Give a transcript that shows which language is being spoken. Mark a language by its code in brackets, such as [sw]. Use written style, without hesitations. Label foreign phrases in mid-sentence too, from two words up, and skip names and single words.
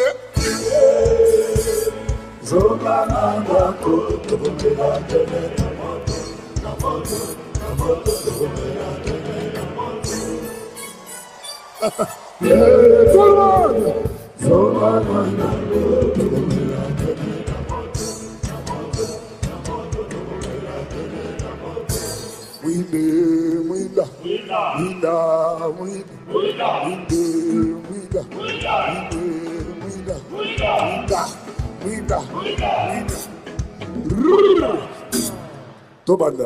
[ln] Zoba na moto, tobomela tene na moto, na moto, tobomela tene na moto. [fr] Tout le monde. [ln] Zoba na moto, tobomela tene na moto, na moto, tobomela tene na moto. Winde, winda, winda, winda, winda, winda, winda, winda, winda, winda. Winda, winda. Tobanda.